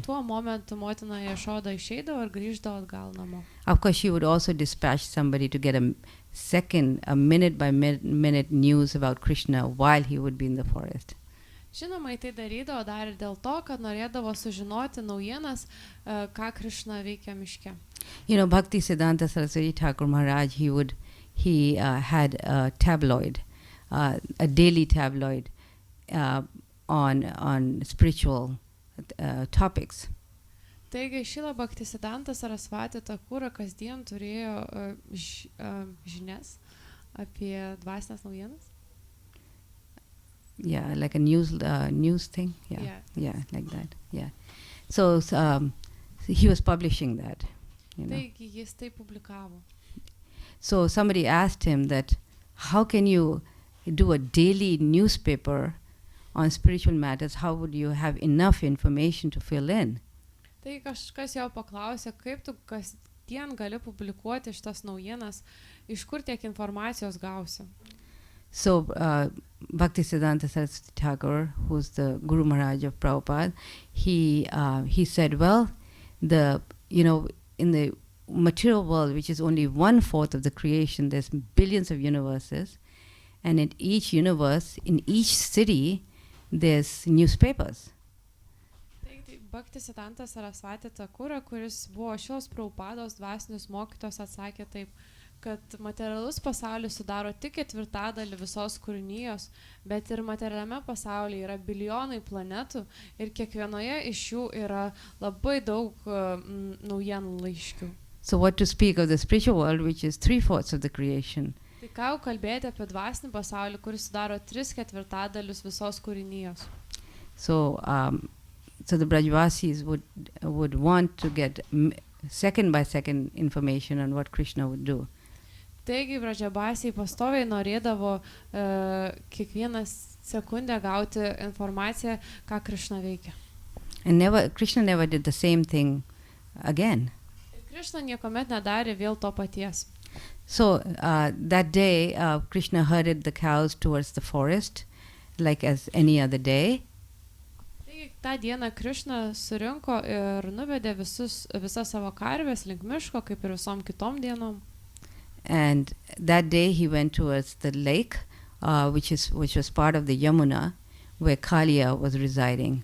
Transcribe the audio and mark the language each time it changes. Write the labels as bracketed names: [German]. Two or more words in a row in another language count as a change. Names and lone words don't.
[Lithuanian] Tuo momentu motina Jašoda išeidavo ir grįždavo atgal namo. [English] Of course, she would also dispatch somebody to get a minute by minute news about Krishna while he would be in the forest. [Lithuanian] Žinoma, tai darydavo dar ir dėl to, kad norėdavo sužinoti naujienas, ką Krišna veikia miške. [English] Bhakti Siddhanta Saraswati Thakur Maharaj, he had a tabloid, a daily tabloid on spiritual topics. [Lithuanian] Taigi Šila Bhakti Siddhanta Saraswati Thakura kasdien turėjo žinias apie dvasinės naujienas. [English] Yeah, like a news thing. Yeah, like that. Yeah. So he was publishing that. [Lithuanian] Taigi jis tai publikavo. [English] So somebody asked him that, how can you do a daily newspaper on spiritual matters? How would you have enough information to fill in? [Lithuanian] Tai kažkas jo paklausė, kaip tu kasdien gali publikuoti šitas naujienas, iš kur tiek informacijos gausi. [English] So Bhakti Siddhanta Saraswati Thakur, who's the Guru Maharaj of Prabhupada, he said, well, in the material world, which is only 1/4 of the creation, there's billions of universes, and in each universe, in each city, there's newspapers. [Lithuanian] Bhakti Siddhanta Saraswati Thakura, kuris buvo šios Prabhupados dvasinius mokytojos, atsakė taip, kad materialus pasaulis sudaro tik 1/4 visos kūrinijos, bet ir materialiame pasaulyje yra bilijonai planetų ir kiekvienoje iš jų yra labai daug naujienų laiškių. [English] So what to speak of the spiritual world, which is 3/4 of the creation? [Lithuanian] Tai ką jau kalbėti apie dvasinį pasaulį, kuris sudaro 3/4 visos kūrinijos. [English] So the Brajvasis would want to get second by second information on what Krishna would do. [Lithuanian] Taigi Brajabasiai pastoviai norėdavo kiekvieną sekundę gauti informaciją, ką Krishna veikia. [English] And Krishna never did the same thing again. [Lithuanian] Ir Krishna niekuomet nedarė vėl to paties. [English] So that day, Krishna herded the cows towards the forest, like as any other day. [Lithuanian] Taigi tą dieną Krishna surinko ir nuvedė visas savo karves link miško, kaip ir visom kitom dienom. [English] And that day he went towards the lake, which was part of the Yamuna, where Kaliya was residing.